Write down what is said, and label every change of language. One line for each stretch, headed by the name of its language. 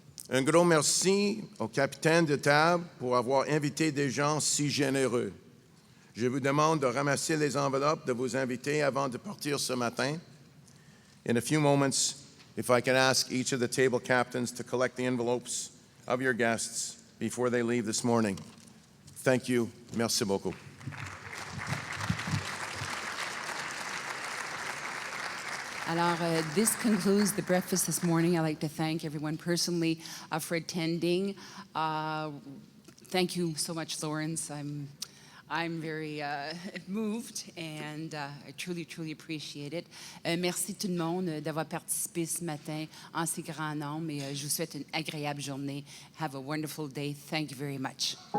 French: Un gros merci au capitaine de table pour avoir invité des gens si généreux. Je vous demande de ramasser les enveloppes de vos invités avant de partir ce matin.
English: In a few moments, if I can ask each of the table captains to collect the envelopes of your guests before they leave this morning. Thank you.
French: Merci beaucoup. Alors,
English: this concludes the breakfast this morning. I'd like to thank everyone personally for attending. Thank you so much, Lawrence. I'm very moved, and I truly, truly appreciate it.
French: Merci tout le monde d'avoir participé ce matin en si grand nombre, et je vous souhaite une agréable journée.
English: Have a wonderful day. Thank you very much.